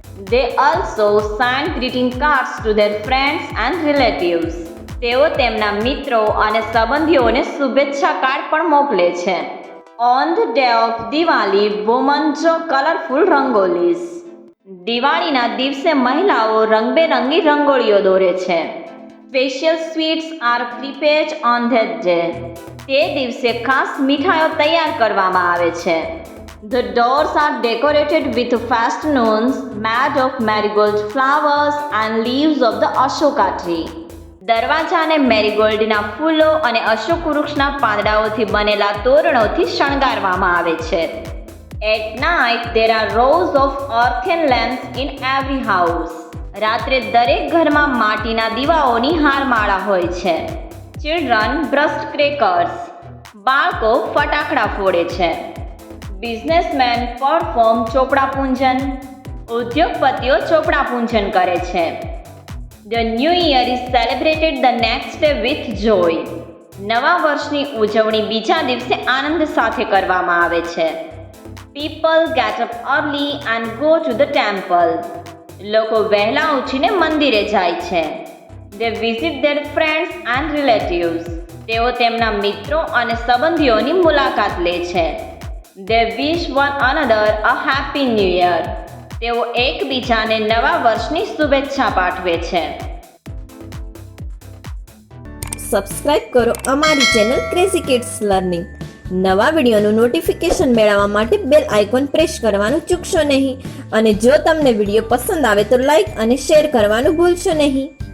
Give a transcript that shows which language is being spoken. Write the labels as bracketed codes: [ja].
[en] They also send greeting cards to their friends and relatives. [gu] તેઓ તેમના મિત્રો અને સંબંધીઓને શુભેચ્છા કાર્ડ પણ મોકલે છે. [en] On the day of Diwali, women draw colorful rangolis. [gu] દિવાળીના દિવસે મહિલાઓ રંગબેરંગી રંગોળીઓ દોરે છે. [en] Special sweets are prepared on that day. [gu] તે દિવસે ખાસ મીઠાઈઓ તૈયાર કરવામાં આવે છે. [en] The doors are decorated with festoons made of marigold flowers and leaves of the Ashoka tree. [gu] દરવાજાને મેરીગોલ્ડના ફૂલો અને અશોક વૃક્ષના પાંદડાઓથી બનેલા તોરણોથી શણગારવામાં આવે છે. [en] At night there are rows of earthen lamps in every house. [gu] રાત્રે દરેક ઘરમાં માટીના દીવાઓની હારમાળા હોય છે. [en] Children burst crackers. [gu] બાળકો ફટાકડા ફોડે છે. [en] Businessman perform ચોપડા પૂંજન. [gu] ઉદ્યોગપતિઓ ચોપડા પૂંજન કરે છે. [en] The New Year is celebrated the next day with joy. [gu] નવા વર્ષની ઉજવણી બીજા દિવસે આનંદ સાથે કરવામાં આવે છે. [en] People get up early and go to the temple. [gu] લોકો વહેલા ઉઠીને મંદિરે જાય છે. [en] They visit their friends and relatives. [gu] તેઓ તેમના મિત્રો અને સંબંધીઓની મુલાકાત લે છે. [en] They wish one another a happy new year. [gu] તેઓ એકબીજાને નવા વર્ષની શુભેચ્છા પાઠવે છે. સબસ્ક્રાઇબ કરો અમારી ચેનલ ક્રેઝી કિડ્સ લર્નિંગ. નવા વિડીયોનું નોટિફિકેશન મેળવવા માટે બેલ આઇકોન પ્રેસ કરવાનું ચૂકશો નહીં. અને જો તમને વિડીયો પસંદ આવે તો લાઈક અને શેર કરવાનું ભૂલશો નહીં.